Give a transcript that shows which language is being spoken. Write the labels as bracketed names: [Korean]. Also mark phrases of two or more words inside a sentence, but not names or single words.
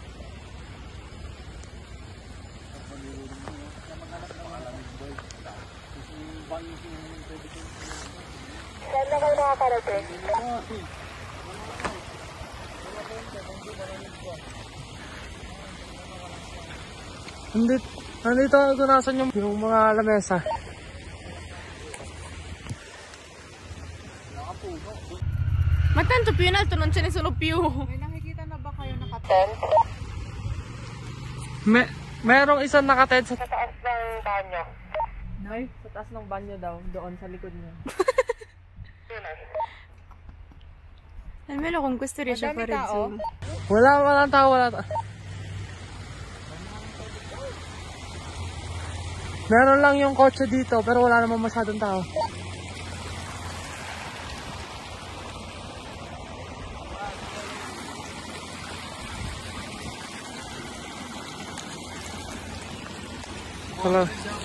[Filipino] Saan na kayo nakakarating? Nandito ako nasan yung mga lamesa. [Italian] Ma tanto più in alto non ce ne sono più. [Filipino] May nakikita na ba kayo naka-tent? Merong isang nakated sa Taas ng banyo. Ay, sa taas ng banyo daw, doon sa likod niya. [Italian] Almeno con questo riesce a fare zoom. [Filipino] Walang tao, Meron lang yung kotse dito, pero wala naman masyadong tao. Wala.